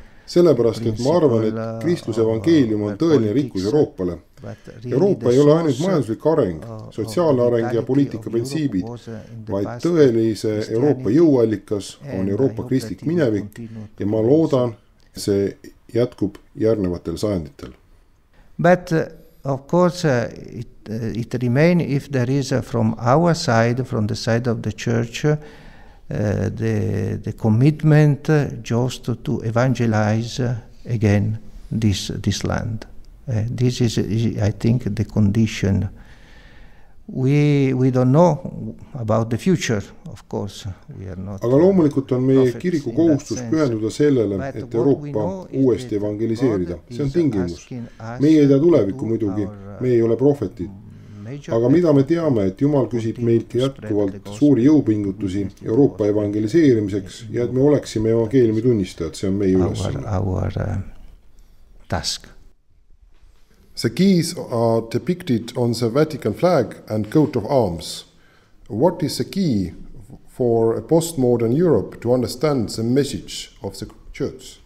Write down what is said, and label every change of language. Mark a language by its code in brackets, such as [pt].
[et] Sellepärast, et ma arvan, et Kristluse evangeelium on tõeline rikkus Euroopale. Euroopa ei ole ainult majanduslik areng, sotsiaalne areng ja poliitika printsiibid, vaid tõelise Euroopa jõuallikas on Euroopa kristlik minevik ja ma loodan, see jätkub järgnevatel sajanditel. [en] But of course it remains if there is from our side, from the side of the church, the commitment just to evangelize again this land. This is, I think, the condition. We don't know about the future, of course. We are not. [et] Aga loomulikult on meie kiriku kohustus pühenduda sellele, et Euroopa uuesti evangeliseerida. See on tingimus. Meie ei tea tulevikku muidugi, me ei ole prohvetid. Aga mida me teame, et Jumal küsib meilt jätkuvalt suuri jõupingutusi Euroopa evangeliseerimiseks ja et me oleksime evangeeliumi tunnistajad, see on meie ülesanne. [en] Our task. The keys are depicted on the Vatican flag and coat of arms. What is the key for a postmodern Europe to understand the message of the church?